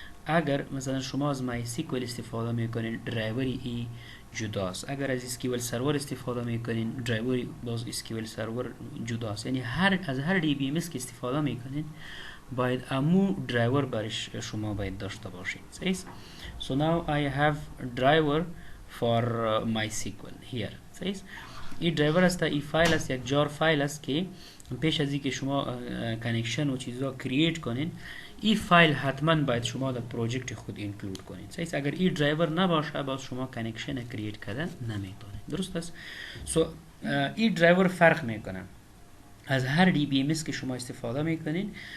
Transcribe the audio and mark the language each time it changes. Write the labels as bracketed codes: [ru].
[fa] اگر مثلا شما از مای سیکوال استفاده میکنین، درایوری ای جداست. اگر از اسکیول سرور استفاده میکنین، درایوری باز اسکیول سرور جداست. یعنی از هر دی بی ام اس که استفاده میکنین، باید امو درایور برش شما باید داشته باشین. صحیح. [en] so now I have driver for MySQL here. [fa] صحیح. این درایور است، این فایل است، یک جار فایل است که پیش از اینکه شما کانکشن و چیزا کرییت کنین، این فایل حتما باید شما در پروژکت خود اینکلود کنین. صحیح. اگر این درایور نباشه، باز شما کانکشن کرییت کردن نمیتونید. درست است؟ سو این درایور فرق میکنه از هر دی بی ام اس که شما استفاده میکنین.